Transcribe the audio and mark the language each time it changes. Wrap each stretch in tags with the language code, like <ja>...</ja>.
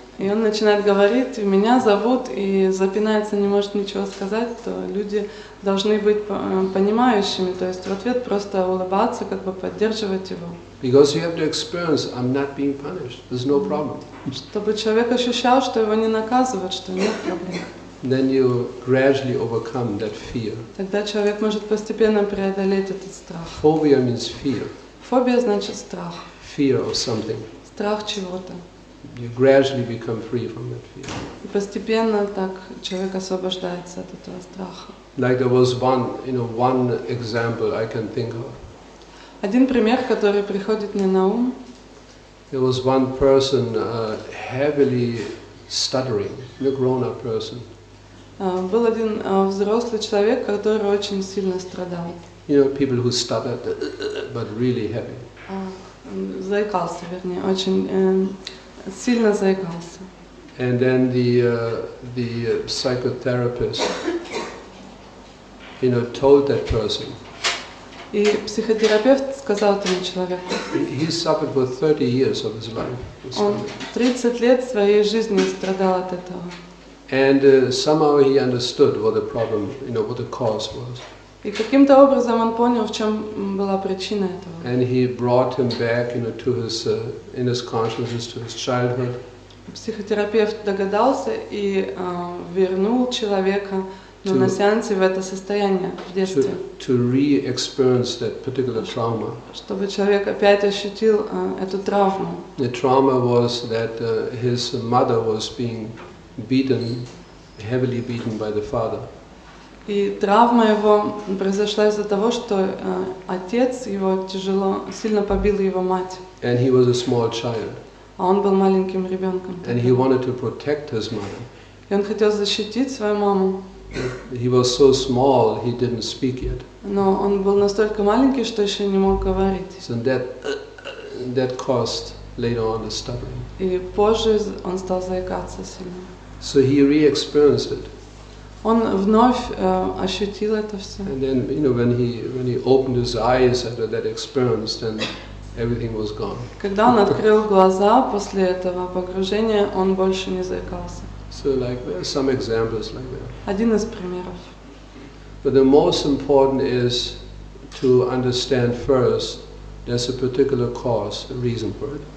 <ru>И он начинает говорить, меня зовут, и запинается, не может ничего сказать, то люди должны быть понимающими, то есть в ответ просто улыбаться, поддерживать его.</ru> <en>Because you have to experience, I'm not being punished, there's no problem.</en> <ru>Чтобы человек ощущал, что его не наказывают, что нет проблем.</ru> <en>Then you gradually overcome that fear.</en> <ru>Тогда человек может постепенно преодолеть этот страх.</ru> <en>Phobia means fear.</en> <ru>Фобия значит страх.</ru> <en>Fear of something.</en> <ru>Страх чего-то.</ru> <en>You gradually become free from that fear.</en> <ru>И постепенно так человек освобождается от этого страха.</ru> <en>Like there was one example I can think of.</en> <ru>Один пример, который приходит мне на ум.</ru> <en>There was one person heavily stuttering, a grown-up person.</en> <ru>Был один взрослый человек, который очень сильно страдал.</ru> <en>People who stuttered, but really heavy.</en> <ru>Заикался, вернее, очень сильно заикался.</ru> <en>And then the psychotherapist, told that person.</en> <ru>И психотерапевт сказал этому человеку.</ru> <en>He suffered for 30 years of his life.</en> <ru>Он 30 лет своей жизни страдал от этого.</ru> <en>And somehow he understood what the problem, what the cause was.</en> <ru>И каким-то образом он понял, в чем была причина этого.</ru> <en>And he brought him back, to his in his consciousness, to his childhood.</en> <ru>психотерапевт догадался и вернул человека на сеансе в это состояние в детстве.</ru> <en>To re-experience that particular trauma.</en> <ru>Чтобы человек опять ощутил эту травму.</ru> <en>The trauma was that his mother was being beaten, heavily beaten by the father.</en> <ru>И травма его произошла из-за того, что отец его сильно побил его мать.</ru> <en>And he was a small child.</en> <ru>А он был маленьким ребенком.</ru> <en>And he wanted to protect his mother.</en> <ru>И он хотел защитить свою маму.</ru> <en>He was so small, he didn't speak yet.</en> <ru>Но он был настолько маленький, что еще не мог говорить.</ru> <en>So that caused later on the stuttering.</en> <ru>И позже он стал заикаться сильно.</ru> <en>So he re-experienced it.</en> <ru>Он вновь ощутил это все.</ru> <en>And then, when he opened his eyes after that experience, then everything was gone.</en> <ru>Когда он открыл глаза после этого погружения, он больше не заикался.</ru> <en>So there are some examples like that.</en> <ru>Один из примеров.</ru> <en>But the most important is to understand first there's a particular cause, a reason for it.</en>